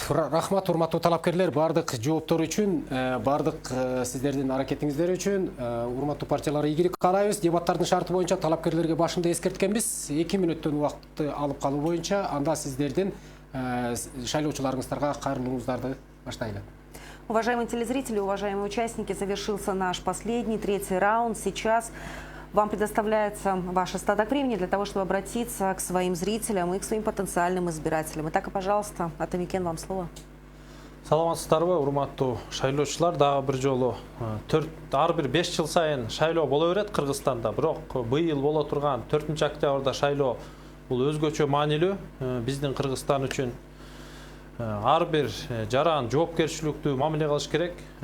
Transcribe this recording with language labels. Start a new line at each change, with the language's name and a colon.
Kyrgyz: Рахмат, урматтуу талапкерлер, бардык жооптор үчүн, бардык сиздердин аракетиңиздер үчүн, урматтуу партиялар ийгилик каалайбыз. Дебаттардын шарты боюнча талапкерлерге башында эскерткенбиз. 2 мүнөттөн убакытты алып калуу боюнча, анда сиздердин шайлоочуларыңыздарга кайрылууңуздарды баштайлы.
Russian: Уважаемые телезрители, уважаемые участники, завершился наш последний, 3-й раунд. Сейчас вам предоставляется ваш остаток времени для того, чтобы обратиться к своим зрителям и к своим потенциальным избирателям. Итак, пожалуйста, Атамекен, вам слово.
Kyrgyz: Саламатсыздарбы, урматтуу шайлоочулар, дагы бир жолу ар бир 5 жыл сайын шайлоо боло берет Кыргызстанда. Бирок быйыл боло турган 4-октябрда шайлоо бул өзгөчө маанилүү биздин Кыргызстан үчүн. Ар бир жаран жоопкерчиликтүү мамиле кылыш керек.